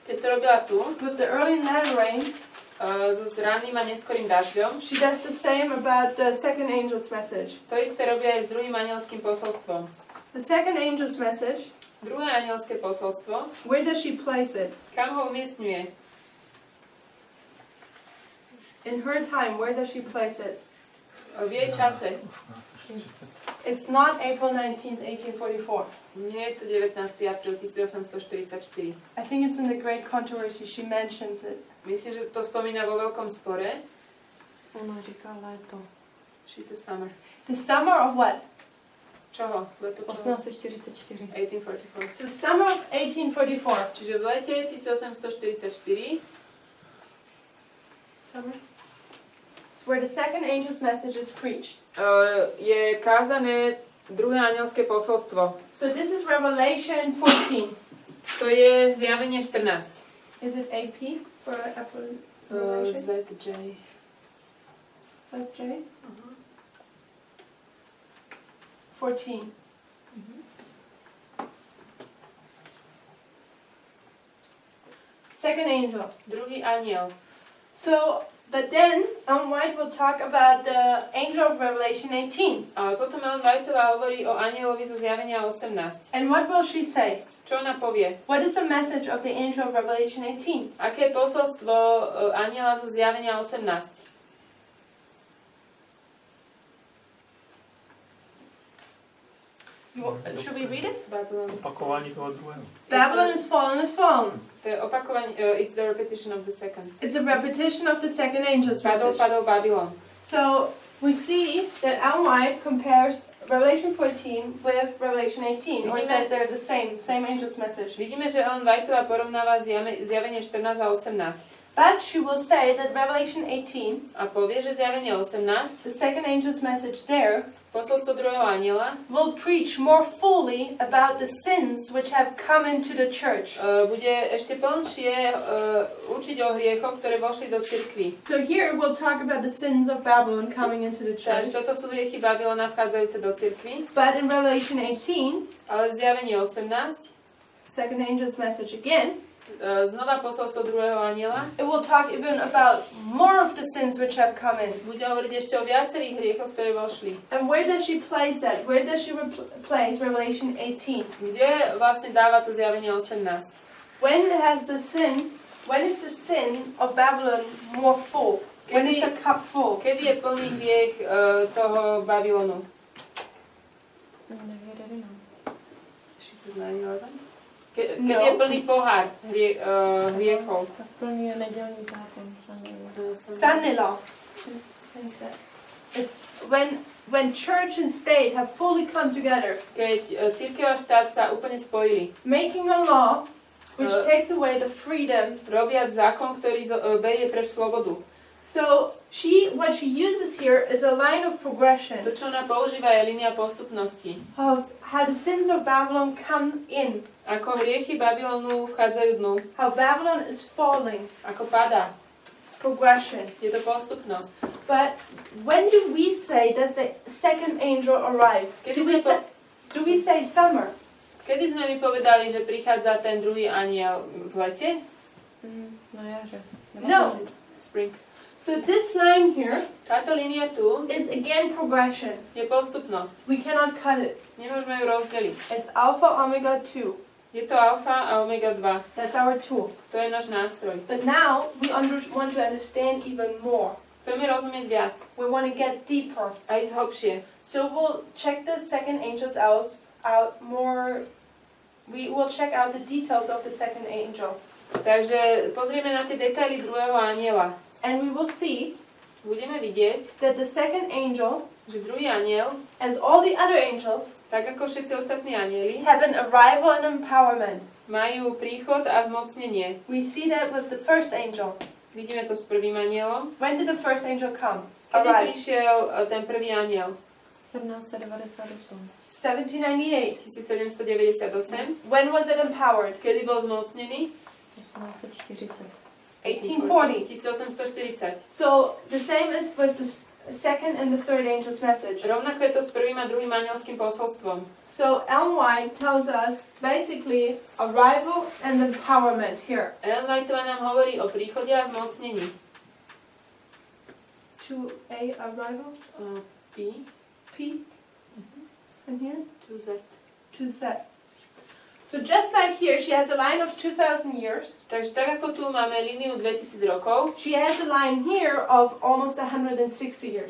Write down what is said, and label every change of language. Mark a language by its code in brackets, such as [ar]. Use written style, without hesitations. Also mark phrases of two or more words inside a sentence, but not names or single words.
[sk] Keď to robila tu, [en] with the early and latter rain, [sk] so ranným a neskorým dažďom, [en] she does the same about the second angel's message. [sk] to isté robia aj s druhým anielským posolstvom. [en] The second angel's message, [sk] Druhé anielské posolstvo, [en] where does she place it? [sk] kam ho umiestňuje? [en] In her time, where does she place it? [sk] V jej čase. [en] It's not April 19th, 1844. [sk] Nie je to 19. apríl 1844. [en] I think it's in the Great Controversy. She mentions it. [sk] Myslím, že to spomína vo veľkom spore. [cs] Ona říká léto. [en] She says summer. The summer of what? [sk] Čoho? Leto čoho? 1844. 1844. [en] So summer of 1844. [sk] Čiže v lete 1844 [en] Summer? Where the second angel's message is preached. [sk] Je kázané druhé anielské posolstvo. So this is Revelation 14. To je zjavenie 14. [en] Is it AP for Revelation? [sk] ZJ. ZJ? 14. [en] Second angel. [sk] Druhý aniel. [en] So, but then Ellen White will talk about the angel of Revelation 18. [sk] Ale potom Ellen Whiteová hovorí o anielovi zo zjavenia 18. [en] And what will she say? [sk] Čo ona povie? [en] What is the message of the angel of Revelation 18? [sk] Aké je posolstvo aniela zo zjavenia 18? [en] Should we read it? [cs] Opakování toho druhého. [en] Babylon is fallen, is fallen. [sk] To je opakovanie, [en] it's the repetition of the second. It's a repetition of the second angel's [sk] Padol, [en] message. [sk] padol Babylon. [en] So we see that Ellen White compares Revelation 14 with Revelation 18, or says they're the same angel's message. [sk] Vidíme, že Ellen Whiteová porovnáva zjavenie 14 a 18. [en] But she will say that Revelation 18, [sk] A povie, že zjavenie 18, [en] the second angel's message there, [sk] posolstvo druhého aniela, [en] will preach more fully about the sins which have come into the church. [sk] bude ešte plnšie učiť o hriechoch, ktoré vošli do cirkvi. [en] So here we'll talk about the sins of Babylon coming into the [sk] Takže [en] church. [sk] toto sú hriechy Babylona vchádzajúce do cirkvi. [en] But in Revelation 18, [sk] Ale v zjavení 18, [en] second angel's message again, [sk] znova posolstvo druhého aniela, [en] it will talk even about more of the sins which have come in. [sk] bude hovoriť ešte o viacerých hriechoch, ktoré vošli. [en] And where does she place that? Where does she place Revelation 18? [sk] Kde vlastne dáva to zjavenie 18? [en] When is the sin of Babylon more full? When is the cup full? [sk] Kedy je plný hriech toho Babylonu? [en] She says 9/11. [sk] Kedy je plný pohár hriechov? [cs] Plný je nedělní zákon. [en] Sunday law. It's when church and state have fully come together, [sk] Keď cirkev a štát sa úplne spojili, [en] making a law which takes away the freedom. [sk] robiac zákon, ktorý berie preč slobodu. [en] So what she uses here is a line of progression [sk] To, čo ona používa, je línia postupnosti. [en] of how the sins of Babylon come in, [sk] Ako hriechy Babylonu vchádzajú dnu, [en] how Babylon is falling. [sk] ako padá. [en] It's progression. [sk] Je to postupnosť. [en] But when do we say does the second angel arrive? Do we say summer? [sk] Kedy sme mi povedali, že prichádza ten druhý anjel v lete? [cs] Na jaře. [en] No. Spring. So this line here [sk] Táto línia tu [en] is again progression. [sk] je postupnosť. [en] We cannot cut it. [sk] Nemôžeme ju rozdeliť. [en] It's alpha, omega 2. [sk] Je to alfa a omega 2. [en] That's our tool. [sk] To je náš nástroj. [en] But now we want to understand even more. [sk] Chceme rozumieť viac [en] We want to get deeper. [sk] a ísť hlbšie. [en] So we'll check the second angels out more. We will check out the details of the second angel. [sk] Takže pozrieme na tie detaily druhého anjela. [en] And we will see [sk] Budeme vidieť, [en] that the second angel, [sk] že druhý anjel, [en] as all the other angels, [sk] tak ako všetci ostatní anjeli, [en] have an arrival and empowerment. [sk] majú príchod a zmocnenie. [en] We see that with the first angel. [sk] Vidíme to s prvým anjelom. [en] When did the first angel come? [sk] Kedy [en] Arrive. [sk] prišiel ten prvý anjel? 1798. 1798. 1798. [en] When was it empowered? [sk] Kedy bol zmocnený? 1840. 1840. 1840. [en] So the same is with second and the third angel's message. [sk] Rovnako je to s prvým a druhým anielským posolstvom. [en] So Ellen White tells us basically arrival and empowerment here. [sk] Ellen Whiteová nám hovorí o príchode a zmocnení. [en] To A, arrival, P, P, and here, to Z. to Z. So just like here, she has a line of 2,000 years. [sk] Takže tak ako tu máme líniu 2000 rokov, [en] She has a line here of almost 160 years.